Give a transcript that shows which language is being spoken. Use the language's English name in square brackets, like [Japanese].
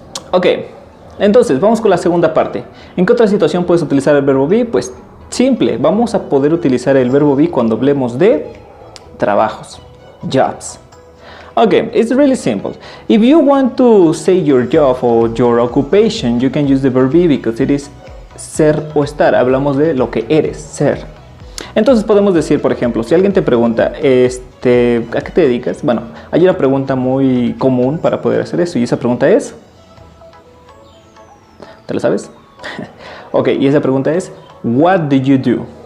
[Spanish] Ok, entonces vamos con la segunda parte. ¿En qué otra situación puedes utilizar el verbo be? Pues simple, vamos a poder utilizar el verbo be cuando hablemos de trabajos, jobs. [English] Okay, it's really simple. If you want to say your job or your occupation, you can use the verb be because it is [Spanish] ser o estar. Hablamos de lo que eres, ser. Entonces podemos decir, por ejemplo, si alguien te pregunta, ¿a qué te dedicas? Bueno, hay una pregunta muy común para poder hacer eso y esa pregunta es... ¿Te la sabes? Ok, y esa pregunta es, [English] what do you do?